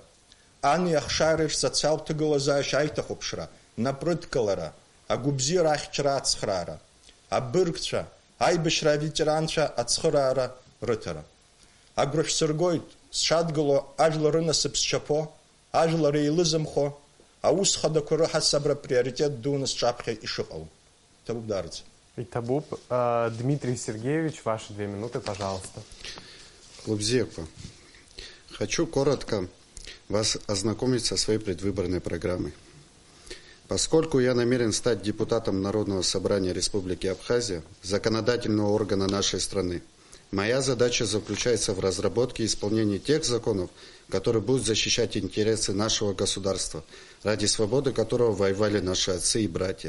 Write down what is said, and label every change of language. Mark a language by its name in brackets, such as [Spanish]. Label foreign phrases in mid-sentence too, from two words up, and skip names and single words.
[Abkhazian] Ани ахшареи рсоциалтә ҭагылазаашьа аиҭахәаԥшра, напрыдкылара, агәыбзиара ахьчара ацхраара, абыргцәа, аибашьра аветеранцәа ацхыраара рыҭара. Агәра шәсыргоит сшадгыло ажәлар рынасыԥ зчаԥо, ажәлар еилызымхо, аус хадақәа рыҳасабра приоритет дуны сҿаԥхьа ишыҟоу. Табуп дарыц. Табуп. [Russian] Дмитрий Сергеевич, ваши 2 минуты, пожалуйста. Лобзекова, хочу коротко вас ознакомить со своей предвыборной программой. Поскольку я намерен стать депутатом Народного собрания Республики Абхазия, законодательного органа нашей страны, моя задача заключается в разработке и исполнении тех законов, которые будут защищать интересы нашего государства, ради свободы которого воевали наши отцы и братья.